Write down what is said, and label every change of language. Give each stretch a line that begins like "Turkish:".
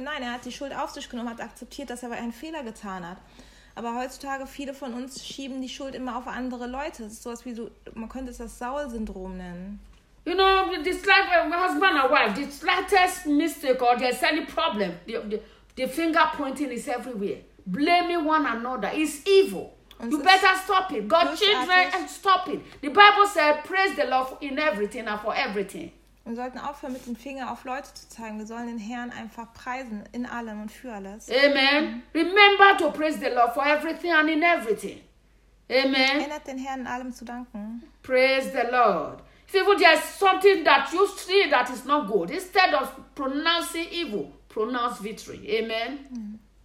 German: Nein, er hat die Schuld auf sich genommen, hat akzeptiert, dass er einen Fehler getan hat. Aber heutzutage, viele von uns schieben die Schuld immer auf andere Leute. Es ist sowas wie, so, man könnte es das Saul-Syndrom nennen.
English: You know, the slight, husband and wife, the slightest mistake or there's any problem, the finger pointing is everywhere. Blaming one another is evil. Und you better stop it. God children, and stop it. The Bible said, praise the Lord in everything and for everything.
German: Wir sollten aufhören, mit dem Finger auf Leute zu zeigen. Wir sollen den Herrn einfach preisen, in allem und für alles. Amen.
English: Remember to praise the Lord for everything and in everything. Amen.
German: Erinnert den Herrn, in allem zu danken.
English: Praise the Lord. If even there is something that you see that is not good, instead of pronouncing evil, pronounce victory. Amen.